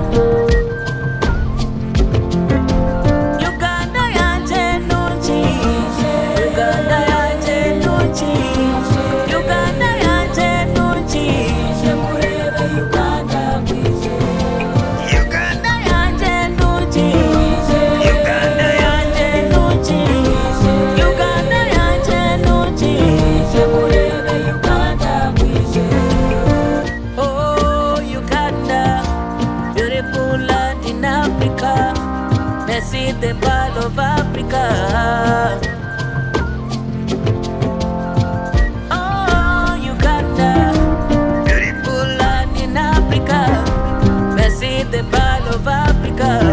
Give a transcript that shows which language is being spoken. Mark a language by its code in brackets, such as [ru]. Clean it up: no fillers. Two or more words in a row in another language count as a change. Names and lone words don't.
[nyn] Uganda yanje nungi Uganda yanje nungi Uganda yanje nungi je murebe Uganda mwije Uganda yanje nungi Uganda yanje nungi Uganda yanje nungi je murebe Uganda mwije [en] Oh Uganda beautiful land in Africa Let's see the ball of Africa Oh Uganda beautiful land in Africa Let's see the ball of Africa